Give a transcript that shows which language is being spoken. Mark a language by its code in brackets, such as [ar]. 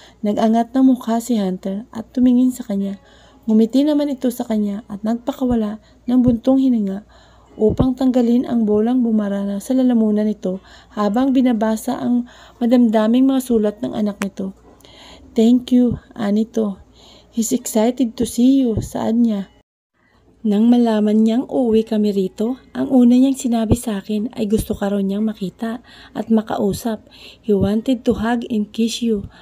[tl] Nag-angat ng mukha si Hunter at tumingin sa kanya. Ngumiti naman ito sa kanya at nagpakawala ng buntong hininga upang tanggalin ang bolang bumarana sa lalamunan nito habang binabasa ang madamdaming mga sulat ng anak nito. [en] Thank you, Anito. He's excited to see you, [tl] saad niya. Nang malaman niyang uuwi kami rito, ang una niyang sinabi sa akin ay gusto ka raw niyang makita at makausap. [en] He wanted to hug and kiss you.